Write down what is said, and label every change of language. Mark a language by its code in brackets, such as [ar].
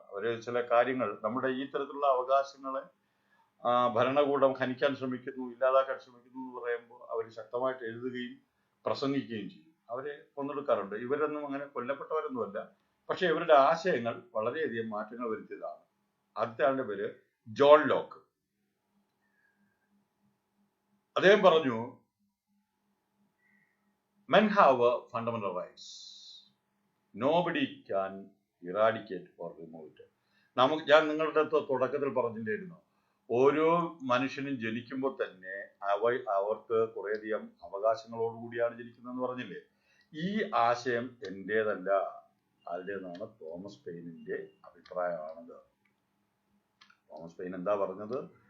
[ml] അവര് ചില കാര്യങ്ങൾ നമ്മുടെ ഈ തരത്തിലുള്ള അവകാശങ്ങളെ ഭരണകൂടം ഹനിക്കാൻ ശ്രമിക്കുന്നു, ഇല്ലാതാക്കാൻ ശ്രമിക്കുന്നു എന്ന് പറയുമ്പോൾ അവർ ശക്തമായിട്ട് എഴുതുകയും പ്രസംഗിക്കുകയും ചെയ്യും. അവരെ കൊന്നെടുക്കാറുണ്ട്. ഇവരൊന്നും അങ്ങനെ കൊല്ലപ്പെട്ടവരൊന്നുമല്ല, പക്ഷെ ഇവരുടെ ആശയങ്ങൾ വളരെയധികം മാറ്റങ്ങൾ വരുത്തിയതാണ്. അടുത്ത ആളുടെ പേര് ജോൺ ലോക്ക്. അദ്ദേഹം പറഞ്ഞു, [en] men have fundamental rights. Nobody can eradicate or remove it. [ml] ഞാൻ നിങ്ങളുടെ തുടക്കത്തിൽ പറഞ്ഞിട്ടുണ്ടായിരുന്നു, ഓരോ മനുഷ്യനും ജനിക്കുമ്പോൾ തന്നെ അവർക്ക് കുറേയധികം അവകാശങ്ങളോടുകൂടിയാണ് ജനിക്കുന്നതെന്ന് പറഞ്ഞില്ലേ. ഈ ആശയം എന്റേതല്ല, ആരുടേതാണ്? തോമസ് പെയിനിന്റെ അഭിപ്രായമാണത്. തോമസ് പെയിൻ എന്താ പറഞ്ഞത്?